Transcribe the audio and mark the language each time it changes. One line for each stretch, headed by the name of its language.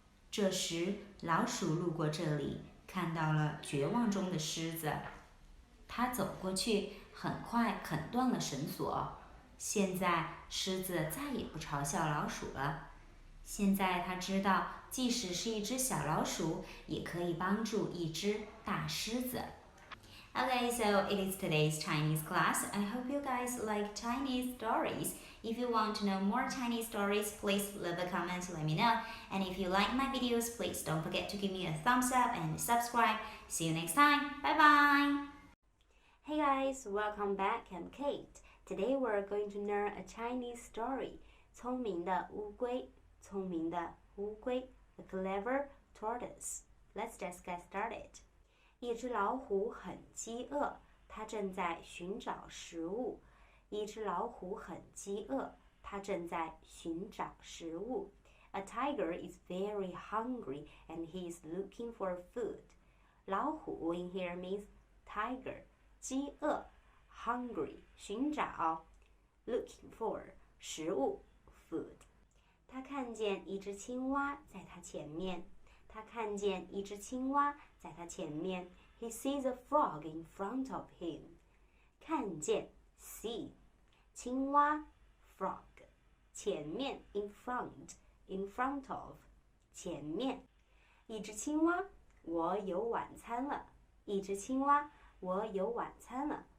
Chinese: 这时，老鼠路过这里，看到了绝望中的狮子。他走过去，很快啃断了绳索。现在，狮子再也不嘲笑老鼠了。现在他知道，即使是一只小老鼠，也可以帮助一只大狮子。
English: Okay, so it is today's Chinese class. I hope you guys like Chinese stories. If you want to know more Chinese stories, please leave a comment to let me know. And if you like my videos, please don't forget to give me a thumbs up and subscribe. See you next time. Bye bye. Hey guys, welcome back. I'm Kate. Today we're going to learn a Chinese story.
Chinese: 聪明的乌龟，聪明的乌龟
English: The clever tortoise. Let's just get started.
Chinese: 一只老虎很饥饿，它正在寻找食物。一只老虎很饥饿，它正在寻找食物。
English: A tiger is very hungry and he is looking for food. 老虎 in here means tiger. 饥饿 hungry 寻找 looking for 食物 food.
Chinese: 他看见一只青蛙在他前面。他看见一只青蛙在他前面。
English: He sees a frog in front of him. 看见 see 青蛙 frog 前面 in front of 前面。
Chinese: 一只青蛙，我有晚餐了。一只青蛙，我有晚餐了。